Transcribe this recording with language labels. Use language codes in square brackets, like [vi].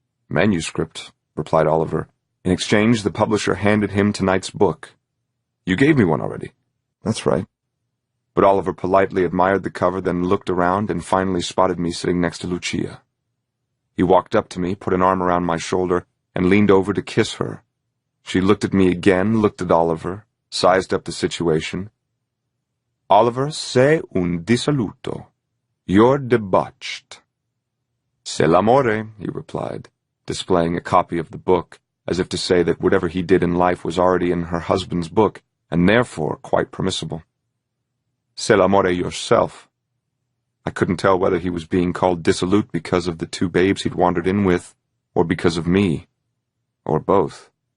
[en] "Manuscript," replied Oliver. In exchange, the publisher handed him tonight's book. "You gave me one already." That's right. But Oliver politely admired the cover, then looked around and finally spotted me sitting next to Lucia. He walked up to me, put an arm around my shoulder, and leaned over to kiss her. She looked at me again, looked at Oliver, sized up the situation. [it] Oliver, sei un dissoluto. [en] You're debauched. [fr] C'est l'amore, [en] he replied, displaying a copy of the book, as if to say that whatever he did in life was already in her husband's book, and therefore quite permissible. [fr] C'est l'amore [en] yourself. I couldn't tell whether he was being called dissolute because of the two babes he'd wandered in with, or because of me, or both.